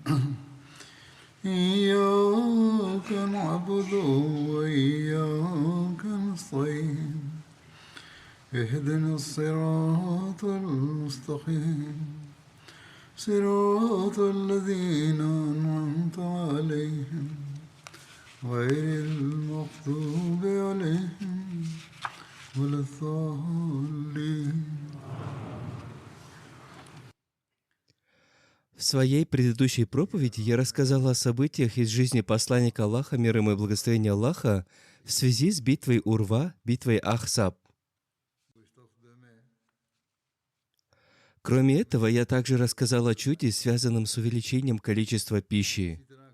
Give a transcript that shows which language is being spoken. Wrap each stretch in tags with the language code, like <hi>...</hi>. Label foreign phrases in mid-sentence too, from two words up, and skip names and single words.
<ar>إياك نعبد وإياك نستعين اهدنا الصراط المستقيم صراط الذين أنعمت عليهم غير المغضوب عليهم ولا الضالين.</ar> <ru>В своей предыдущей проповеди я рассказал о событиях из жизни посланника Аллаха, мир ему и благословение Аллаха, в связи с битвой Урва, битвой Ахсаб. Кроме этого, я также рассказал о чуде, связанном с увеличением количества пищи.</ru>